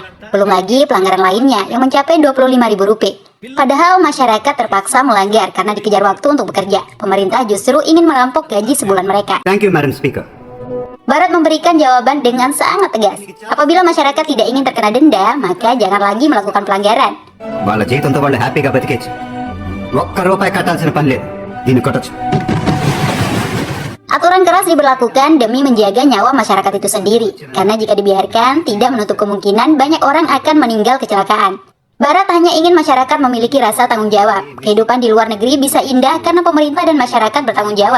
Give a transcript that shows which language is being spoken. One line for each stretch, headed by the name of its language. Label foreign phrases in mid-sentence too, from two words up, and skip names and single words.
Indonesian: Belum lagi pelanggaran lainnya yang mencapai Rp25.000. Padahal masyarakat terpaksa melanggar karena dikejar waktu untuk bekerja. Pemerintah justru ingin merampok gaji sebulan mereka.
English: Thank you, Madam Speaker.
Indonesian: Barat memberikan jawaban dengan sangat tegas. Apabila masyarakat tidak ingin terkena denda, maka jangan lagi melakukan pelanggaran.
Telugu: వాళ్ళ జీతంతో వాళ్ళు హ్యాపీగా బతికేచ్చు. ఒక్క రూపాయి కట్టాల్సిన పని లేదు. దీన్ని కొట్టచ్చు.
Indonesian: Aturan keras diberlakukan demi menjaga nyawa masyarakat itu sendiri, karena jika dibiarkan, tidak menutup kemungkinan banyak orang akan meninggal kecelakaan. Barat hanya ingin masyarakat memiliki rasa tanggung jawab. Kehidupan di luar negeri bisa indah karena pemerintah dan masyarakat bertanggung jawab.